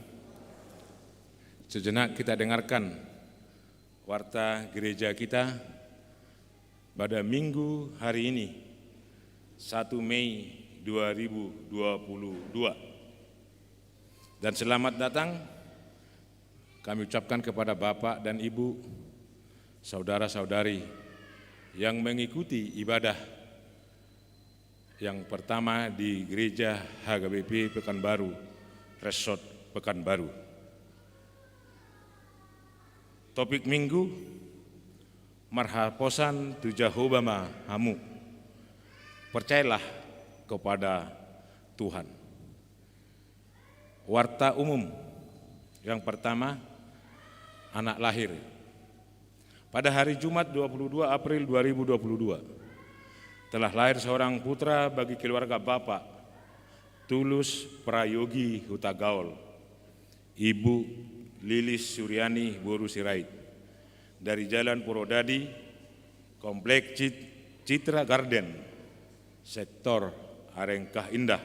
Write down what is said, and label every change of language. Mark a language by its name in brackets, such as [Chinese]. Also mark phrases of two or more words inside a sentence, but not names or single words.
[Indonesian] Sejenak kita dengarkan warta gereja kita pada minggu hari ini, 1 Mei 2022. Dan selamat datang kami ucapkan kepada Bapak dan Ibu, saudara-saudari yang mengikuti ibadah yang pertama di Gereja HKBP Pekanbaru, Resort Pekanbaru. [Batak Toba] Topik minggu, marhaposan tu Jahobama hamu. [Indonesian] Percayalah kepada Tuhan. Warta umum yang pertama, anak lahir. Pada hari Jumat 22 April 2022 telah lahir seorang putra bagi keluarga Bapak Tulus Prayogi Hutagaul, Ibu Lilis Suryani Boru Sirait, dari Jalan Purwodadi, Komplek Citra Garden, Sektor Arengkah Indah.